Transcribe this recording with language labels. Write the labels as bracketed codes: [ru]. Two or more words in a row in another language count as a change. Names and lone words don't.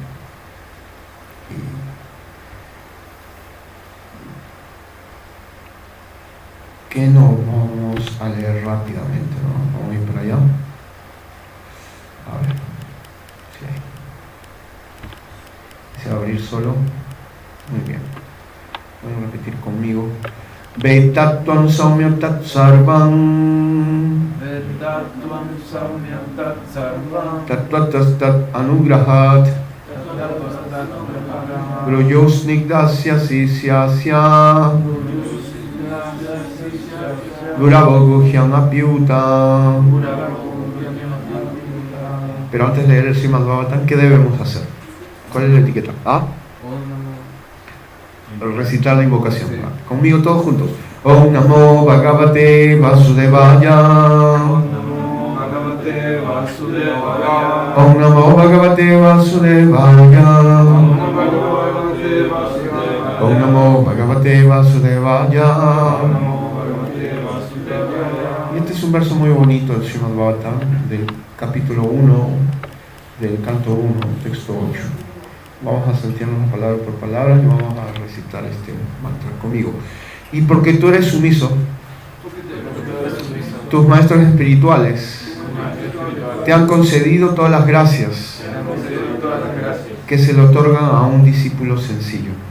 [es] Que no vamos a leer rápidamente, ¿no? Vamos a ir para allá. A ver, sí. Se va a abrir solo. Muy bien. Voy a repetir conmigo. [sa] Vetatvam saumya tat sarvam. Vetatvam saumya tat sarvam. Tatvatas tat anugrahat. Gruyo snigdasya sisyasya. Guravo guhyam apyuta. [es] Pero antes de leer el Srimad Bhagavatam, ¿qué debemos hacer? ¿Cuál es la etiqueta? ¿Ah? Recitar la invocación. Conmigo todos juntos. [sa] Om Namo Bhagavate Vasudevaya. Om Namo Bhagavate Vasudevaya. Om Namo Bhagavate Vasudevaya. Om Namo Bhagavate Vasudevaya. [es] Y este es un verso muy bonito del Srimad Bhagavatam, del capítulo 1, del canto 1, texto 8. Vamos a saltearnos palabra por palabra y vamos a recitar este mantra conmigo. Y porque tú eres sumiso, tus maestros espirituales te han concedido todas las gracias que se le otorgan a un discípulo sencillo.